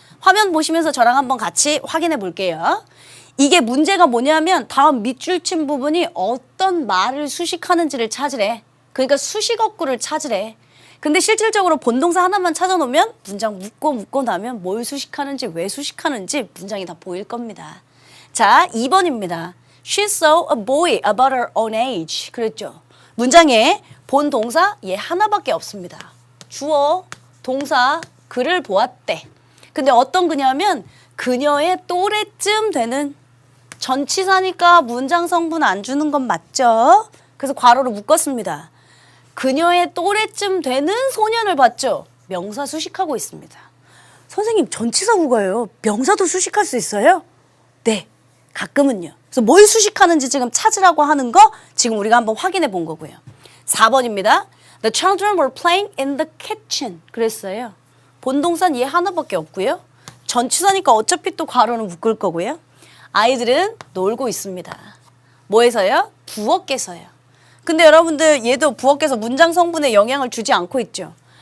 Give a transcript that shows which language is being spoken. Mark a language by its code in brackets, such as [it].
[ko] 화면 보시면서 저랑 한번 같이 확인해 볼게요. 이게 문제가 뭐냐면 다음 밑줄 친 부분이 어떤 말을 수식하는지를 찾으래. 그러니까 수식어구를 찾으래. 근데 실질적으로 본동사 하나만 찾아놓으면 문장 묶고 나면 뭘 수식하는지 왜 수식하는지 문장이 다 보일 겁니다. 자, 2번입니다. [en] She saw a boy about her own age. [ko] 그랬죠. 문장에 본동사 얘 하나밖에 없습니다. 주어, 동사, 그를 보았대. 근데 어떤 그냐면 그녀의 또래쯤 되는 전치사니까 문장 성분 안 주는 건 맞죠? 그래서 괄호로 묶었습니다. 그녀의 또래쯤 되는 소년을 봤죠? 명사 수식하고 있습니다. 선생님 전치사 국어예요. 명사도 수식할 수 있어요? 네, 가끔은요. 그래서 뭘 수식하는지 지금 찾으라고 하는 거 지금 우리가 한번 확인해 본 거고요. 4번입니다. [en] The children were playing in the kitchen. [ko] 그랬어요. 본동사는 얘 하나밖에 없고요. 전치사니까 어차피 또 괄호는 묶을 거고요. 아이들은 놀고 있습니다. 뭐에서요? 부엌에서요. 근데 여러분들 얘도 부엌에서 문장 성분에 영향을 주지 않고 있죠.